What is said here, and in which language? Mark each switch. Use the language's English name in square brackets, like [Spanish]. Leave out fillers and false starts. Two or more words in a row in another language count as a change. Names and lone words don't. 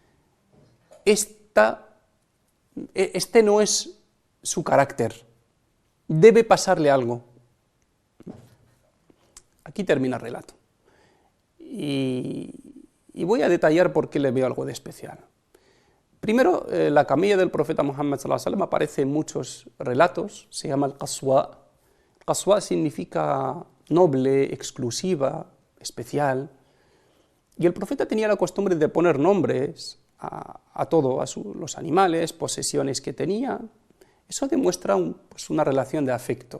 [Spanish] Este no es su carácter, debe pasarle algo. Aquí termina el relato. Y voy a detallar por qué le veo algo de especial. Primero, la camella del profeta Muhammad [Arabic] صلى الله عليه وسلم [Spanish] aparece en muchos relatos, se llama el Qaswa. Qaswa significa noble, exclusiva, especial. Y el profeta tenía la costumbre de poner nombres a los animales, posesiones que tenía. Eso demuestra una relación de afecto.